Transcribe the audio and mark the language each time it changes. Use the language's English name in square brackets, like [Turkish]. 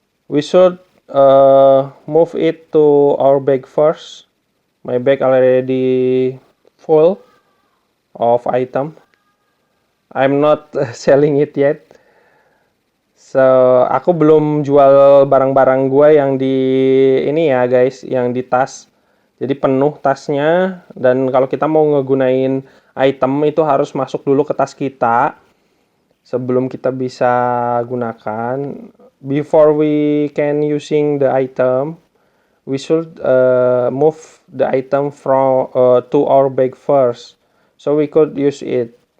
[English] We should move it to our bag first. My bag already full of item. I'm not selling it yet. [Indonesian] So, aku belum jual barang-barang gue yang di ini ya guys, yang di tas. Jadi penuh tasnya, dan kalau kita mau ngegunain item itu harus masuk dulu ke tas kita sebelum kita bisa gunakan. [English] Before we can using the item, we should move the item from to our bag first, so we could use it.